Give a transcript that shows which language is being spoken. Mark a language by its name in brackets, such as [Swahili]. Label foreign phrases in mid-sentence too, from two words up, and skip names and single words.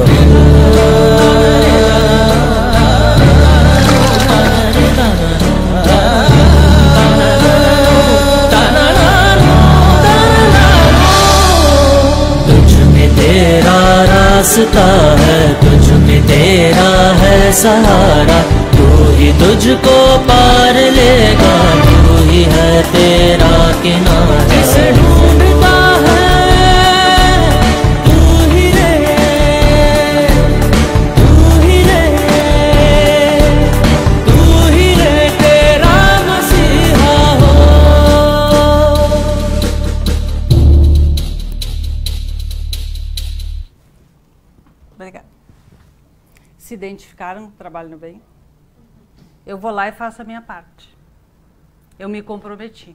[Hindi] तुझ में तेरा रास्ता है, तुझ में तेरा है सहारा, तू ही तुझको पार लेगा, तू ही है तेरा किनारा. जिसे ढूंढता है तू ही रे, तू ही रे, तू ही रे तेरा मसीहा हो. [Portuguese] Obrigada. Se identificaram com o Trabalho no Bem? Eu vou lá e faço a minha parte. Eu me comprometi.